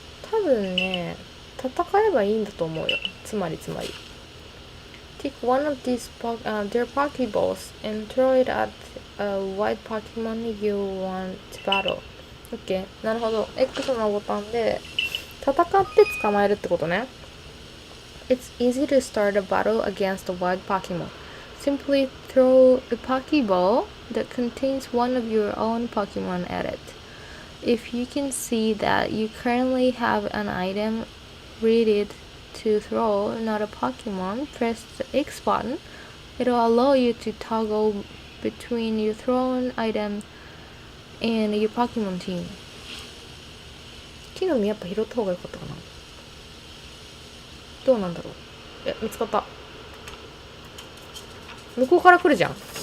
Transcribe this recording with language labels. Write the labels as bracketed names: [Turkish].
[Japanese] 多分ね、戦えばいいんだと思うよ。つまり。 [English] Take one of these their Pokeballs and throw it at a white Pokemon you want to battle. [Japanese] OK。 なるほど。 X のボタンで戦って捕まえるってことね。 [English] It's easy to start a battle against a white Pokemon. Simply throw a Pokeball that contains one of your own Pokemon at it. If you can see that you currently have an item ready to throw, not a Pokemon, press the X button. It'll allow you to toggle between your thrown item and your Pokemon team. [Japanese] 木の実やっぱ拾った方がよかったかな。どうなんだろう。見つかった。向こうから来るじゃん。